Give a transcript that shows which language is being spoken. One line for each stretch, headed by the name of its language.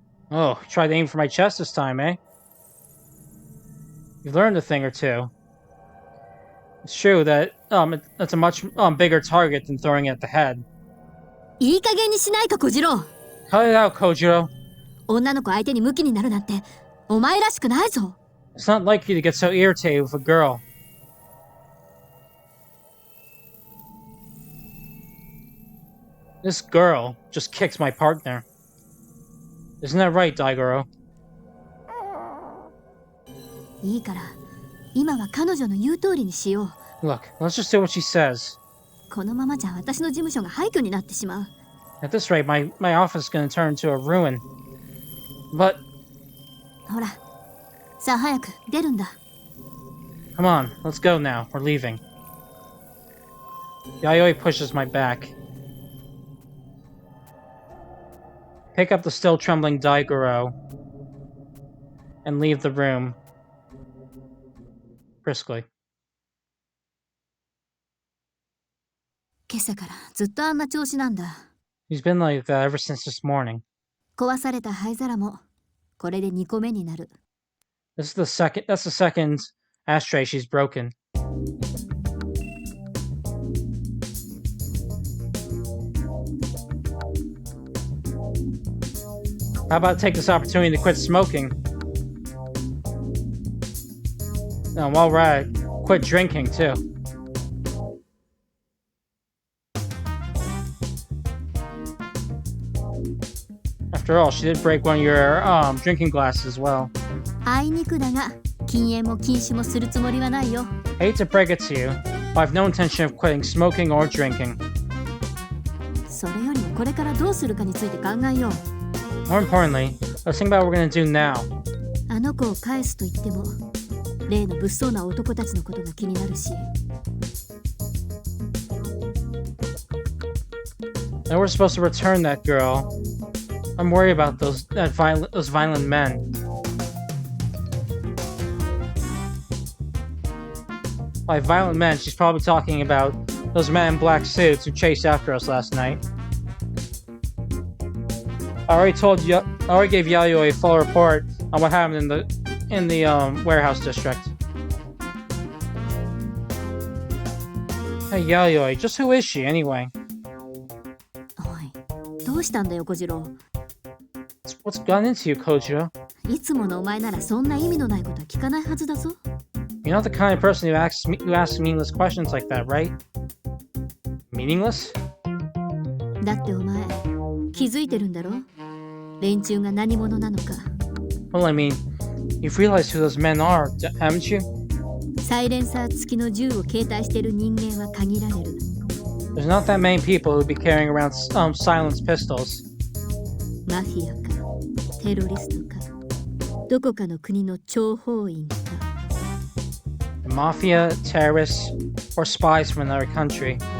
English: Oh, you tried to aim for my chest this time, eh? You've learned a thing or two. It's true that, it's a much, bigger target than throwing it at the head.
Japanese: いい加減にしないか、小次郎。
English: Cut it out, Kojiro.
Japanese: 女の子相手にムキになるなんて、お前らしくないぞ。
English: It's not like you to get so irritated with a girl. This girl just kicks my partner. Isn't that right, Daigoro?
Japanese: いいから、今は彼女の言う通りにしよう。
English: Look, let's just do what she says.
Japanese: このままじゃ私の事務所が廃墟になってしまう。
English: At this rate, my office is going to turn into a ruin. But...
Japanese: ほら、さあ早く出るんだ。
English: Come on, let's go now. We're leaving. Yayoi pushes my back. Pick up the still trembling Daigoro and leave the room briskly.
Japanese: 今朝からずっとあんな調子なんだ。
English: He's been like that ever since this morning.
Japanese: 壊された灰皿もこれで2個目になる。
English: That's the second ashtray she's broken. How about take this opportunity to quit smoking? And while we're at it, quit drinking too. After all, she did break one of your drinking glasses as well.
Japanese: あいにくだが、禁煙も禁酒もするつもりはないよ。
English: Hate to break it to you, but I've no intention of quitting smoking or drinking.
Japanese: それよりもこれからどうするかについて考えよう。
English: More importantly, let's think about what we're gonna do now.
Japanese: あの子を返すと言っても例の物騒な男たちのことが気になるし。
English: And we're supposed to return that girl. I'm worried about those violent men. By violent men, she's probably talking about those men in black suits who chased after us last night. I already gave Yayoi a full report on what happened in the warehouse district. Hey Yayoi, just who is she anyway?
Japanese: おい、どうしたんだよ小次郎。
English: What's gotten into you, Kojiro?
Japanese: いつものお前ならそんな意味のないことは聞かないはずだぞ。
English: You're not the kind of person who asks meaningless questions like that, right? Meaningless?
Japanese: だってお前気づいてるんだろ、連中が何者なのか。
English: Well, I mean, you've realized who those men are, haven't you?
Japanese: サイレンサー付きの銃を携帯してる人間は限られる。
English: There's not that many people who'd be carrying around silenced pistols.
Japanese: マフィアかテロリストかどこかの国の諜報員か。
English: Mafia, terrorists, or spies from another country.